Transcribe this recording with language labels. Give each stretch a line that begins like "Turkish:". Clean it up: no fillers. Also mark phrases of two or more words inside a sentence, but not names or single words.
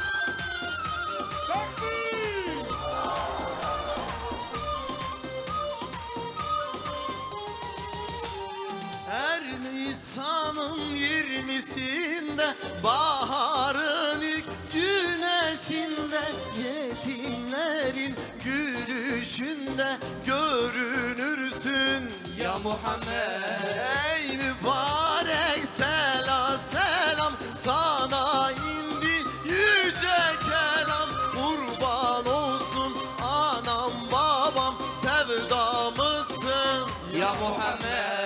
Turkish: Her Nisan'ın 20'sinde baharın ilk güneşinde yetimlerin gülüşünde görünürsün
Arabic: يا محمد
Turkish: Ey mübarek selam selam sana indi yüce kelam kurban olsun anam babam sevdamızsın
Arabic: يا محمد